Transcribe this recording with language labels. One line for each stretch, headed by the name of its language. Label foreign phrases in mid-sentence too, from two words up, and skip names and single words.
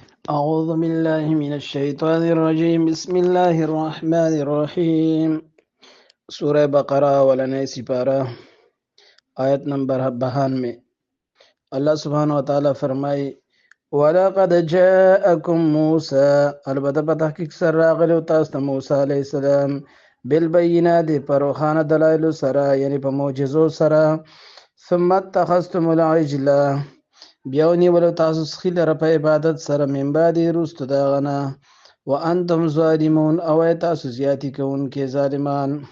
Arabic: أعوذ بالله من الشيطان الرجيم. بسم الله الرحمن الرحيم. سورة بقرة،
Pashto: اولنۍ سپاره، آیت نمبر بهانوے.
Arabic: الله سبحانه وتعالی فرمایي، «ولقد جاءكم موسى»،
Pashto: البته په تحقیق سره راغلی و تاسو ته موسی
Arabic: علیه السلام،
Pashto: «بالبینات»، په روښانه دلایلو سره، یعنی په معجزو سره،
Arabic: «ثم اتخذتم العجل»،
Pashto: بیا ونیولو تاسو سخي لره په عبادت سره،
Arabic: «من بعد»،
Pashto: وروسته د هغه نه،
Arabic: «وانتم ظالمون»،
Pashto: او ای تاسو زیاتي کوونکي ظالمان.